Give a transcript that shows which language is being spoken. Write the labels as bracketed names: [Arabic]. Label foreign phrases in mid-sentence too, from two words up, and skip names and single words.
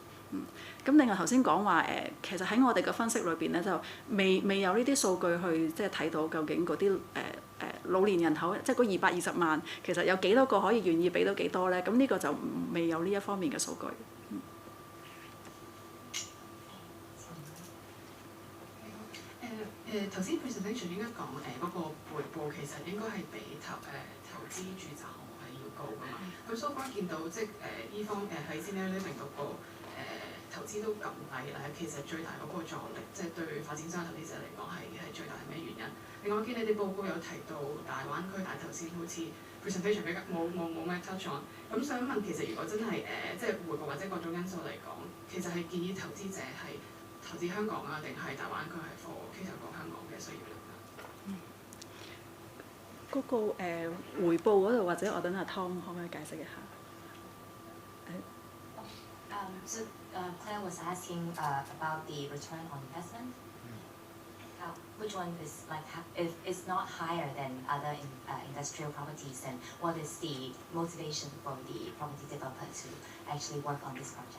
[Cantonese] 咁另外頭先講話其實喺我哋嘅分析裏邊咧，就未有呢啲數據去即係睇到究竟嗰啲老年人口，即係嗰220萬，其實有幾多個可以願意俾到幾多咧？咁呢個就未有呢一方面嘅數據。頭先 presentation 應該講嗰個回報其實應該係比投資住宅項目係要高㗎嘛。咁 [English] so far [Cantonese] 見到即係呢方喺 [English] senior living [Cantonese] 嗰個投資都咁低咧，其實最大嗰個阻力，即係對發展商投資者嚟講係最大係咩原因？另外我見你哋報告有提到大灣區，但係頭先好似 presentation 比較冇咩 [English] touch on。 [Cantonese] 咁想問其實如果真係即係回報或者各種因素嚟講，其實係建議投資者係投資香港啊，定係大灣區係 for 其實講香港嘅需要咧？嗰個回報嗰度，或者我等阿 Tom 可唔可以解釋一下 [English] ？So Claire was asking about the return on investment. Which one is if it's not higher than other industrial properties, then what is the motivation for the property developer to actually work on this project?